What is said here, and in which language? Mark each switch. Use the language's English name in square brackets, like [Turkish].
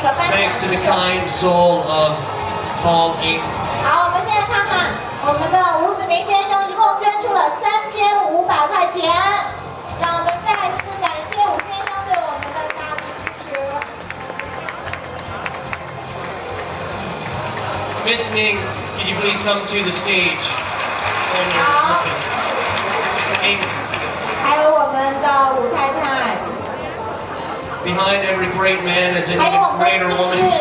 [English] Thanks to the kind soul of Paul Inc. [Chinese] 好，我们现在看看我们的伍子明先生一共捐出了3500块钱，让我们再次感谢伍先生对我们的大力支持。 [English] Miss Ning, can you please come to the stage? [Chinese] 好，还有我们的伍太太。 [English] Behind every great man is an [Chinese] 还有我们 [English] greater [Chinese] 的 [English] woman.